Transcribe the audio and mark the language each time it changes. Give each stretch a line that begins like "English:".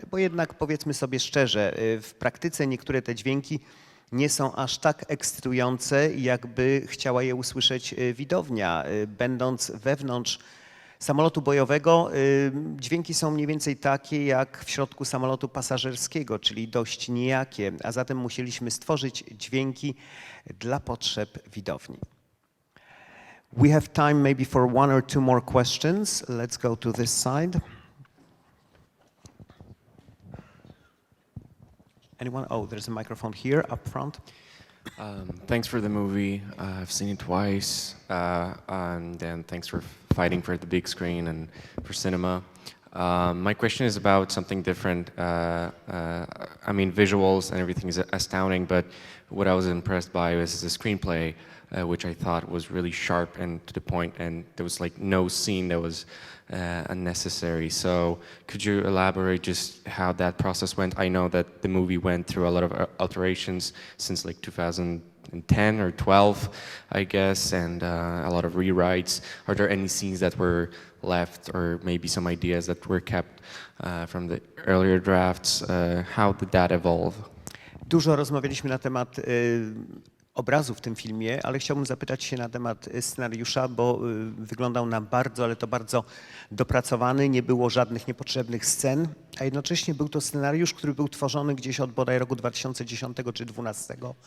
Polish: Bo jednak, powiedzmy sobie szczerze, w praktyce niektóre te dźwięki nie są aż tak ekscytujące, jakby chciała je usłyszeć widownia. Będąc wewnątrz samolotu bojowego, dźwięki są mniej więcej takie jak w środku samolotu pasażerskiego, czyli dość nijakie, a zatem musieliśmy stworzyć dźwięki dla potrzeb widowni.
English: We have time maybe for one or two more questions. Let's go to this side. Anyone? Oh, there's a microphone here up front. Thanks for the movie. I've seen it twice, and then thanks for fighting for the big screen and for cinema. My question is about something different. I mean, visuals and everything is astounding, but what I was impressed by was the screenplay, which I thought was really sharp and to the point, and there was like no scene that was unnecessary. So could you elaborate just how that process went? I know that the movie went through a lot of alterations since like 2010 or 12, I guess, and a lot of rewrites. Are there any scenes that were left or maybe some ideas that were kept from the earlier drafts? How did that evolve?
Polish: Dużo rozmawialiśmy na temat obrazu w tym filmie, ale chciałbym zapytać się na temat scenariusza, bo wyglądał na bardzo, ale to bardzo dopracowany, nie było żadnych niepotrzebnych scen, a jednocześnie był to scenariusz, który był tworzony gdzieś od bodaj roku 2010 czy 2012.